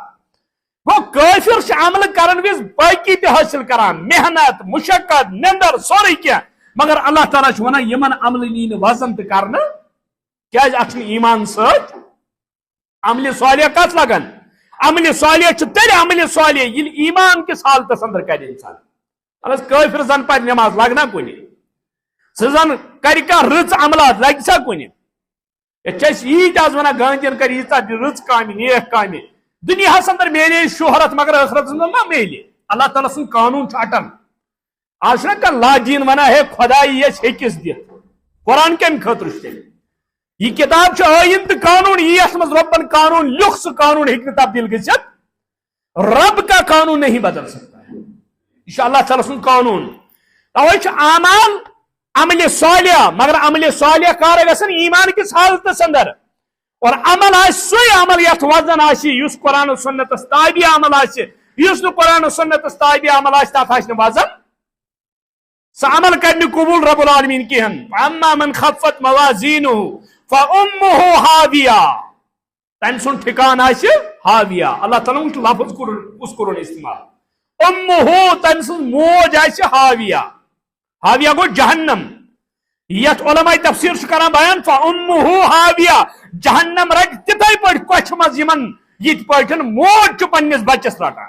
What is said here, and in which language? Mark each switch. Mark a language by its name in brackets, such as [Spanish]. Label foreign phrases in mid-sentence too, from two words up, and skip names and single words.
[Kashmiri] گوٚو کٲفِر چھِ عمل کرن وِز باقی تہِ حٲصِل کران محنت مشقت نندر سورُے کینٛہہ مگر اللہ تعالیٰ چھُ ونان یِمن عملہٕ یی نہٕ وزن تہِ کرنہٕ کیازِ اتھ چھُنہٕ ایمان سۭتۍ. عمل صالح کتھ لگان عمل صالح چھُ تیٚلہِ عمل صالح ییٚلہِ ایمان کِس حالتس اندر کرِ انسان. اگر کٲفِر زن پرِ نماز لگنا کُنہِ سہ زن کر رٕژ عملات لگہِ سا کُنہِ. ییٖتۍ آز ونان گاندین کر ییٖژاہ رٕژ کامہِ نیک کامہِ دُنیاہس اندر میلے شہرت مگر ٲخرتس اندر ما میلہِ. اللہ تعالیٰ سُنٛد قانوٗن چھُ اٹل. آز چھُنہ کانٛہہ لادیٖن ونان ہے خۄداے یژھِ ہیٚکِس دِتھ. قرآن کمہِ خٲطرٕ چھُ تیٚلہِ یہ کتاب چھُ ٲیٖن تہٕ قانوٗن یی یتھ منٛز رۄبن قانوٗن لیوٚکھ سُہ قانوٗن ہیٚکہِ نہٕ تبدیل گٔژھِتھ. [Urdu] رب کا قانون نہیں بدل سکتا ہے. [Kashmiri] یہ چھُ اللہ تعالیٰ سُنٛد قانوٗن. توے چھُ اعمال عمل صالح مگر عمل صالح کار گژھن ایمان کس حالتس اندر اور عمل سُے عمل یتھ وزن آسہِ یُس قرآن و سنتس تابع عمل آسہِ. یُس نہٕ قرآن و سنتس تابع عمل آسہِ تتھ آسہِ نہٕ وزن سہ عمل کر نہٕ قبول رب العالمین کہین. [Arabic] اما من خفت موازینہ فامہ ہاویہ [Kashmiri] تم سن ٹھکان آسہِ ہاویہ. اللہ تعالیٰ ہن لفظ کس کورن استعمال. امہ تم سن موج آسہِ ہاویہ. ہاویہ گو جہنم. یت علماء تفسیر کران بیان [Arabic] فامہ ہاویہ [Kashmiri] جہنم رٹ تتھے پٲٹھۍ کۄچھِ منٛز یِمن یِتھ پٲٹھۍ موج چھُ پننس بچس رٹان.